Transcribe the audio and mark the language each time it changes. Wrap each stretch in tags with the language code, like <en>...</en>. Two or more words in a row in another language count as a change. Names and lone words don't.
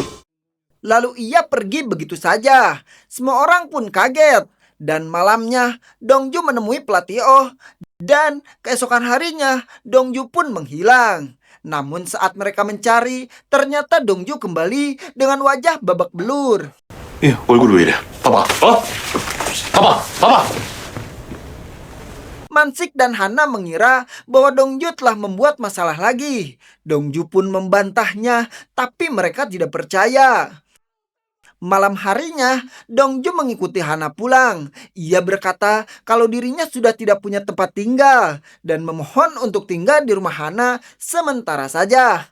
<id>Lalu ia pergi begitu saja. Semua orang pun kaget. Dan malamnya, Dongju menemui pelatih Oh. Dan keesokan harinya, Dongju pun menghilang. Namun saat mereka mencari, ternyata Dongju kembali dengan wajah babak belur.</id> <ko>얼굴이 왜 이래? 봐봐. 봐봐.</ko> <id>Mansik dan Hana mengira bahwa Dongju telah membuat masalah lagi. Dongju pun membantahnya, tapi mereka tidak percaya. Malam harinya, Dongju mengikuti Hana pulang. Ia berkata kalau dirinya sudah tidak punya tempat tinggal dan memohon untuk tinggal di rumah Hana sementara saja.</id>